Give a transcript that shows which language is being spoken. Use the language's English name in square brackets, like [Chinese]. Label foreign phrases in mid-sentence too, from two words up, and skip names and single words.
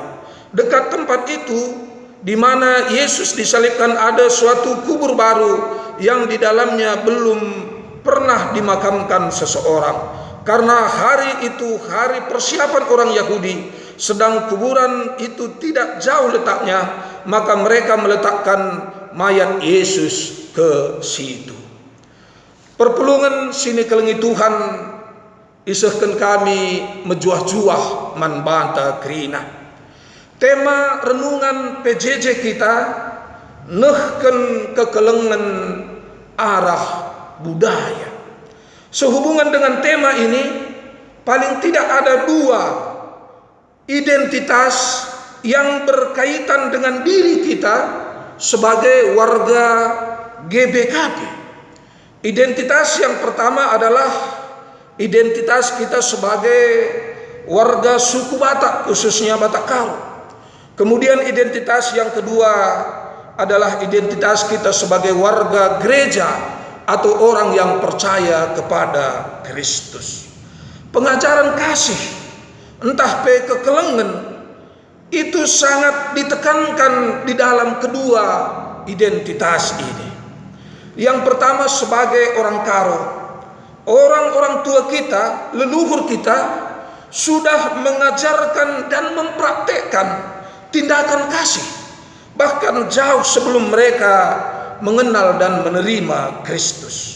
[Indonesian] Dekat tempat itu di mana Yesus disalibkan ada suatu kubur baru yang di dalamnya belum pernah dimakamkan seseorang. Karena hari itu hari persiapan orang Yahudi, sedang kuburan itu tidak jauh letaknya, maka mereka meletakkan mayat Yesus ke situ. [Batak Karo] Perpulungan sini kelengi Tuhan isehkan kami mejuah-juah man banta krina. [Indonesian] Tema renungan [Batak Karo] PJJ kita nehken kekelengan arah budaya. [Indonesian] Sehubungan dengan tema ini, paling tidak ada dua identitas yang berkaitan dengan diri kita sebagai warga GBKP. Identitas yang pertama adalah identitas kita sebagai warga suku Batak, khususnya Batak Karo. Kemudian identitas yang kedua adalah identitas kita sebagai warga gereja atau orang yang percaya kepada Kristus. Pengajaran kasih, [Batak Karo] entah pe kekelengan, [Indonesian] itu sangat ditekankan di dalam kedua identitas ini. Yang pertama sebagai orang Karo, orang-orang tua kita, leluhur kita sudah mengajarkan dan mempraktekkan tindakan kasih, bahkan jauh sebelum mereka mengenal dan menerima Kristus.